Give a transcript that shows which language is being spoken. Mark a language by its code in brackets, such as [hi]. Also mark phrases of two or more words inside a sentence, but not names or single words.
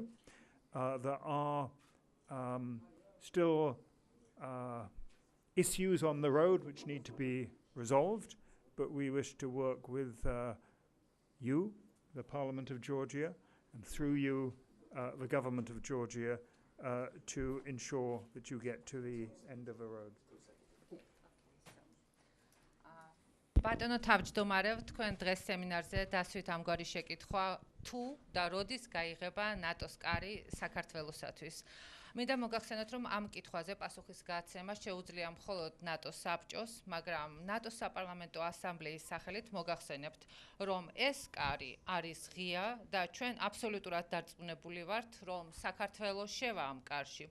[en] There are still issues on the road which need to be resolved, but we wish to work with you, the Parliament of Georgia, and through you, the government of Georgia, to ensure that you get to the end of the road. [ka] ბატონო თავმჯდომარევ, თქვენ დღეს სემინარზე დასვით ამგვარი შეკითხვა თუ და როდის გაიღება ნატოს კარი საქართველოსათვის. მინდა მოგახსენოთ, რომ ამ კითხვაზე პასუხის გაცემა შეუძლია მხოლოდ ნატოს საბჭოს, მაგრამ ნატოს საპარლამენტო ასამბლეის სახელით მოგახსენებთ, რომ ეს კარი არის ღია და ჩვენ აბსოლუტურად დარწმუნებული ვართ, რომ საქართველოს შევა ამ კარში.